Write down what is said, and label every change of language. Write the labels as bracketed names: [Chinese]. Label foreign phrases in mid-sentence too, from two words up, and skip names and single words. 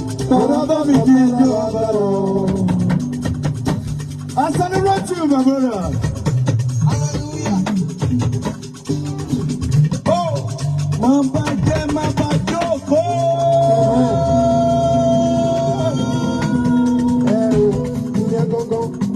[Yoruba] Ẹ bá mi kí ijó ọba lọ. [English] I celebrate you, my brother. [Yoruba] Hallelujah. Ó, má bà jẹ́, má bà jókòó. Ẹ o, ìyẹn gangan.